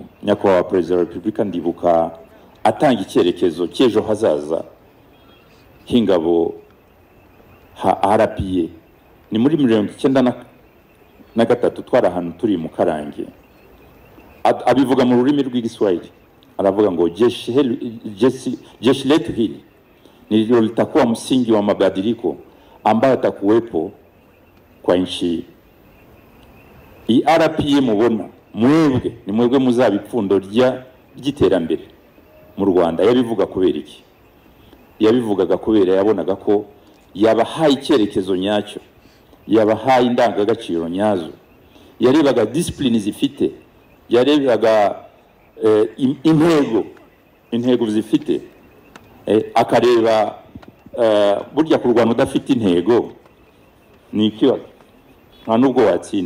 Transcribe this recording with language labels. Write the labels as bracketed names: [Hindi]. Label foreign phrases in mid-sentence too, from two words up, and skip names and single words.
[Kinyarwanda] Nyakubahwa Perezida wa Repubulika ndibuka atanga icyerekezo cy'ejo hazaza h'ingabo RPA, ni muri 1993 twari ahantu turi mu Karange. Abivuga mu rurimi rw'Igiswahili, aravuga ngo [Swahili] jeshi letu hili ndilo litakuwa msingi wa mabadiliko ambayo atakuwepo kwa nchi. [Kinyarwanda] Iyi RPA mubona mwebwe ni mwebwe muzaba ipfundo ry'iterambere mu Rwanda. Yabivuga kubera iki? Yabivugaga kubera yabonaga ko yabahaye icyerekezo nyacyo, yabahaye indangagaciro nyazo, yarebaga discipline zifite, yarebaga intego zifite, akareba burya kurwana udafite intego ni ikibazo, nta nubwo watsinda.